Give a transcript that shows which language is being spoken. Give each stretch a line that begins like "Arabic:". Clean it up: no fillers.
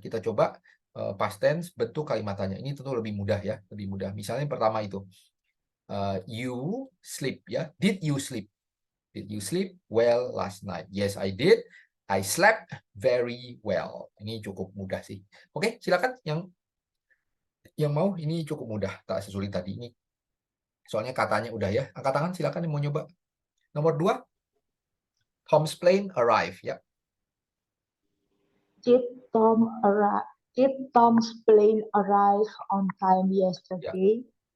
Indonesian: Kita coba past tense bentuk kalimat tanya. Ini tentu lebih mudah ya, lebih mudah. Misalnya yang pertama itu,
English: you sleep
Indonesian: ya.
English: Did you sleep? Did you sleep well last night? Yes, I did. I slept very well.
Indonesian: Ini cukup mudah sih. Oke, silakan Yang mau ini cukup mudah, tak sesulit tadi ini. Soalnya katanya udah ya. Angkat tangan silakan yang mau nyoba.
English: Nomor 2, Tom's plane arrive ya. Did Tom's plane arrive on time yesterday?